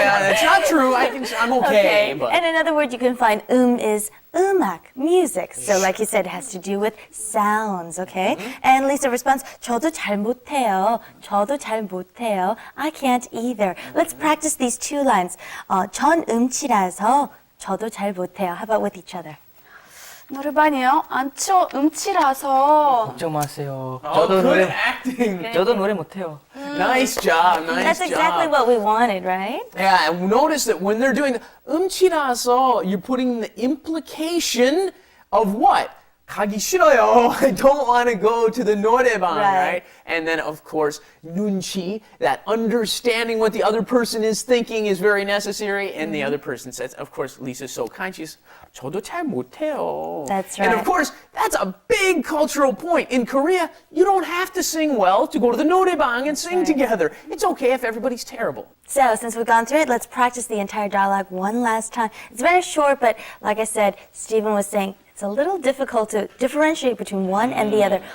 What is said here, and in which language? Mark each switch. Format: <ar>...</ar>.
<en>It's not true. I'm okay. But And another word you can find is 음악, music. So like you said, it has to do with sounds, okay? And Lisa responds,</en> <ko>저도 잘 못해요. 저도 잘 못해요.</ko> <en>I can't either. Let's practice these two lines.</en> <ko>전 음치라서 저도 잘 못해요.</ko> <en>How about with each other?</en> <ko>노래방이요? 저 음치라서. 걱정 마세요.</ko> <en>oh, good acting.</en> <ko>저도 노래 못해요.</ko> <en>Nice job. Nice That's exactly job. what we wanted, right? Yeah, and notice that when they're doing the 음치라서, you're putting the implication of what?</en> <ko>가기 싫어요.</ko> <en>I don't want to go to the 노래방, right? And then, of course, 눈치, that understanding what the other person is thinking is very necessary. And the other person says, of course, Lisa's so kind. She's,</en> <ko>저도 잘 못해요.</ko> <en>That's And right. of course, that's a big cultural point. In Korea, you don't have to sing well to go to the 노래방 and sing together. It's okay if everybody's terrible. So since we've gone through it, let's practice the entire dialogue one last time. It's very short, but like I said, Stephen was saying, it's a little difficult to differentiate between one and the other.</en>